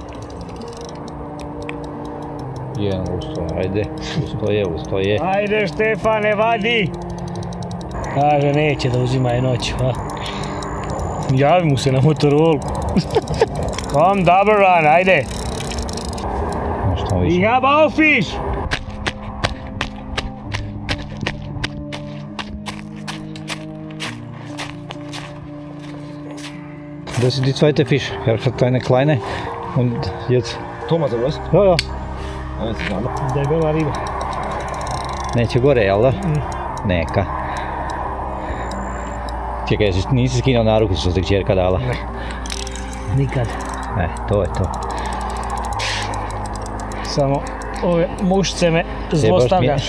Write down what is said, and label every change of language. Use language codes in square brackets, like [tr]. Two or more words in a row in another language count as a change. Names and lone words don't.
[hr] Jedan ustao, ajde, ustoje. Ajde Štefane, vadi! Kaže, neće da uzimaju noću, a? Javi mu se na Motorolu. Kom, [en] double run, [hr] ajde! Što više. [de] Ich hab auch Fisch! Das ist die zweite Fisch. Er hat eine kleine und jetzt. Thomas, oder was? Ja, ja. [hr] Debela riba. Neće gore, jel da? Neka. Čekaj, nisi skinuo naruku što te kćerka dala? Ne. Nikad. To je to. Samo ove mušce me zlostavljaš.